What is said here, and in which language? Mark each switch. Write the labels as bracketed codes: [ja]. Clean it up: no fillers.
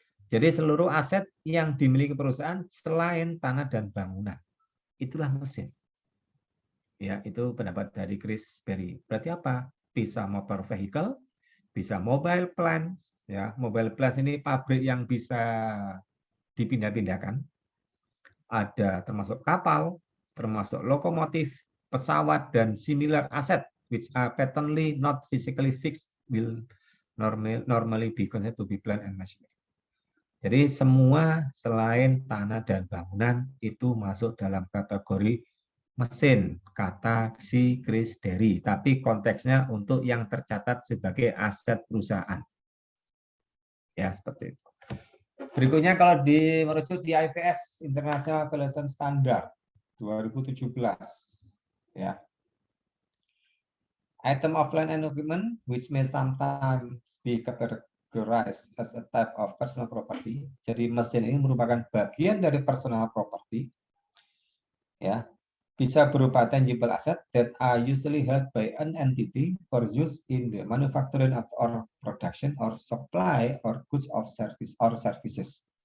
[id] Jadi seluruh aset yang dimiliki perusahaan selain tanah dan bangunan, itulah mesin. Ya, itu pendapat dari Chris Berry. Berarti apa? Bisa motor vehicle, bisa mobile plant, ya, mobile plant ini pabrik yang bisa dipindah-pindahkan. Ada termasuk kapal, termasuk lokomotif, pesawat, dan [en] similar asset which are patently not physically fixed will normally be considered to be plant and machinery. [id] Jadi semua selain tanah dan bangunan itu masuk dalam kategori mesin, kata si Chris Derry. Tapi konteksnya untuk yang tercatat sebagai aset perusahaan. Ya, seperti itu. Berikutnya kalau merujuk di IVS International Validation Standard 2017 ya. [en] Item of land and equipment which may sometimes be categorized as a type of personal property. [id] Jadi mesin ini merupakan bagian dari personal property ya. Bisa berupa [en] tangible asset that are usually held by an entity for use in the manufacturing or production or supply or goods of service or services.